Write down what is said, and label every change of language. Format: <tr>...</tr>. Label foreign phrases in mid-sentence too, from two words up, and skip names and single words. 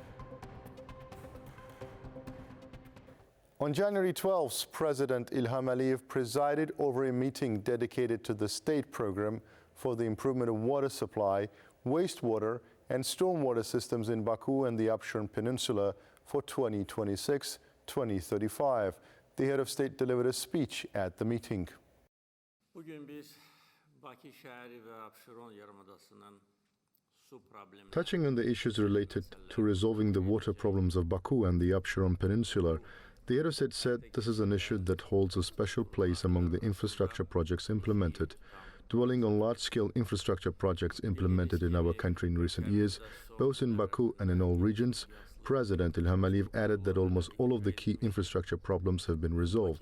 <en>On January 12th, President İlham presided over a meeting dedicated to the state program for the improvement of water supply, wastewater and stormwater systems in Baku and the Abşeron Peninsula for 2026-2035. The head of state delivered a speech at the meeting.</en> <az>Bugün biz Bakı şəhəri və Abşeron yarımadasının su problemi.</az> <en>Touching on the issues related to resolving the water problems of Baku and the Abşeron Peninsula, the head of state said this is an issue that holds a special place among the infrastructure projects implemented. Dwelling on large-scale infrastructure projects implemented in our country in recent years, both in Baku and in all regions, President İlham added that almost all of the key infrastructure problems have been resolved.</en>